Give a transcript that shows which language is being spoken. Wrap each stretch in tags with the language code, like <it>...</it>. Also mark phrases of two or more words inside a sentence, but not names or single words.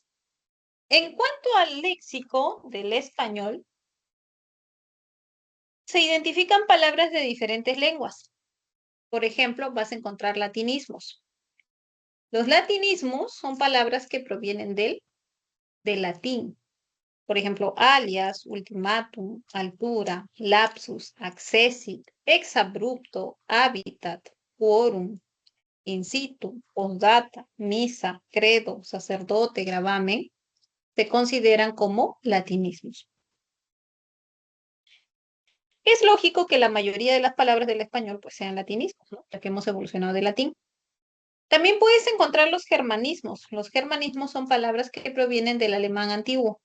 <es>En cuanto al léxico del español, se identifican palabras de diferentes lenguas. Por ejemplo, vas a encontrar latinismos. Los latinismos son palabras que provienen del latín. Por ejemplo, alias, ultimátum, altura, lapsus, accessit, exabrupto, hábitat, quorum,</es> <la>in situ,</la> <es>postdata, misa, credo, sacerdote, gravamen, se consideran como latinismos. Es lógico que la mayoría de las palabras del español pues sean latinismos, ¿no? Ya que hemos evolucionado del latín. También puedes encontrar los germanismos. Los germanismos son palabras que provienen del alemán antiguo.</es>